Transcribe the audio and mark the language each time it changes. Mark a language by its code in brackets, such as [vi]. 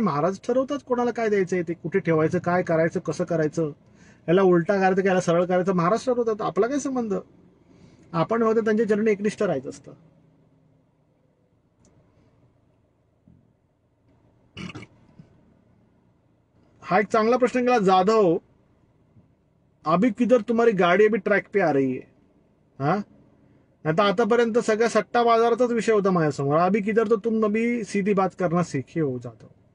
[mr] महाराज ठरवतात कोणाला काय द्यायचंय, ते कुठे ठेवायचं, काय करायचं, कसं करायचं, याला उलटा करायचं, याला सरळ करायचं, महाराज ठरवतात. आपला काय संबंध? आपण होतं त्यांच्या चरणी एकनिष्ठ राहायचं असतं. हा एक चांगला प्रश्न केला जाधव. [hi] अभी किधर तुम्हारी गाडी अभी ट्रॅक पे आ रही है? [mr] हा, आता आतापर्यंत सगळ्या सट्टा बाजाराचाच विषय होता माझ्यासमोर. [hi] अभी किधर तो तुम अभी सीधी बात करना सीखे हो जाधव.